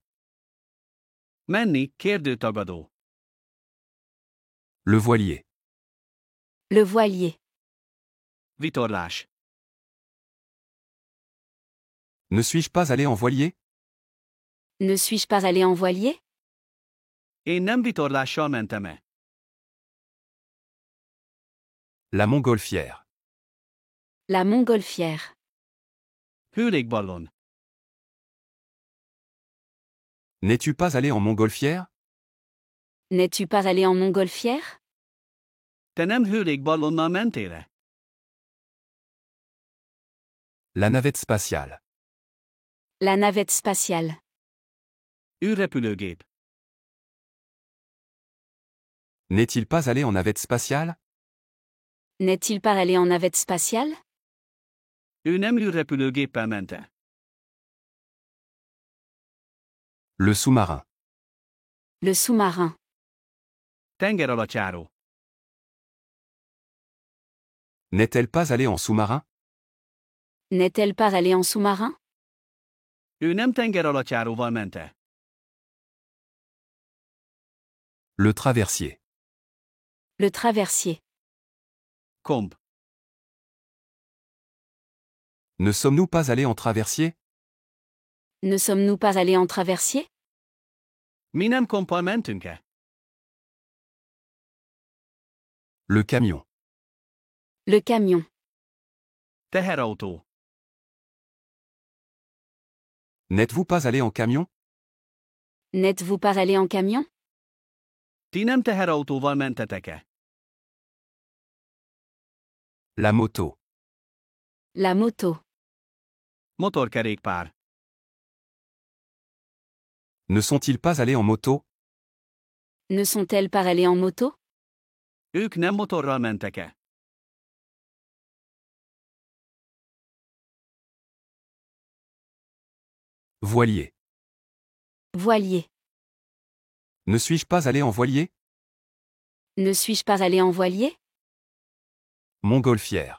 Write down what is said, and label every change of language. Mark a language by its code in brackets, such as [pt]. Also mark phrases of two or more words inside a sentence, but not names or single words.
[hu] Menni, kérdőtagadó. [fr] Le voilier. Le voilier. [hu] Vitorlás. [fr] Ne suis-je pas allé en voilier? Ne suis-je pas allé en voilier? [hu] Én nem vitorlással mentem-e. [fr] La montgolfière. La montgolfière. [hu] Hőlékballon. [fr] N'es-tu pas allé en montgolfière? N'es-tu pas allé en montgolfière? [hu] Te nem hőlékballonnal mentél-e? [fr] La navette spatiale. La navette spatiale. [hu] űrrepülőgép. [fr] N'est-il pas allé en navette spatiale? N'est-il pas allé en navette spatiale? [hu] Ő nem űrrepülőgéppel ment-e. [fr] Le sous-marin. Le sous-marin. [hu] Tengeralattjáró. [fr] N'est-elle pas allée en sous-marin? N'est-elle pas allée en sous-marin? [hu] Ő nem tengeralattjáróval ment-e. [fr] Le traversier. Le traversier. [hu] Komp. [fr] Ne sommes-nous pas allés en traversier? Ne sommes-nous pas allés en traversier? [hu] Mi nem komppal mentünk-e. [fr] Le camion. Le camion. [hu] Teherautó. [fr] N'êtes-vous pas allé en camion? N'êtes-vous pas allé en camion? [hu] Ti nem teherautóval mentetek-e. [fr] La moto. La moto. [hu] Motorkerékpár. [fr] Ne sont-ils pas allés en moto? Ne sont-elles pas allées en moto? [hu] Ők nem motorral mentek-e. [fr] Voilier. Voilier. Ne suis-je pas allé en voilier? Ne suis-je pas allé en voilier? Montgolfière.